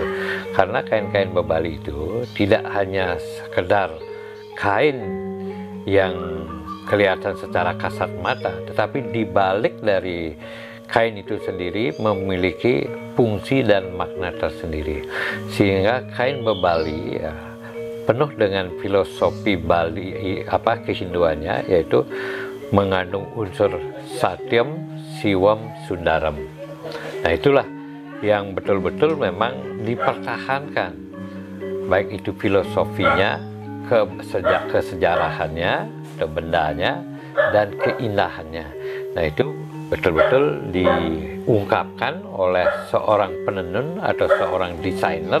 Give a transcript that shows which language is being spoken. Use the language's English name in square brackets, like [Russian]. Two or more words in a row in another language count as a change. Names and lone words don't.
[Indonesian] Karena kain-kain bebali itu tidak hanya sekedar kain yang kelihatan secara kasat mata, tetapi dibalik dari kain itu sendiri memiliki fungsi dan makna tersendiri, sehingga kain bebali ya, penuh dengan filosofi Bali kehinduannya, yaitu mengandung unsur [Sanskrit] satyam, siwam, sundaram. [Indonesian] Nah, itulah yang betul-betul memang dipertahankan, baik itu filosofinya, kesejarahannya, bendanya, dan keindahannya. Nah, itu betul-betul diungkapkan oleh seorang penenun atau seorang desainer.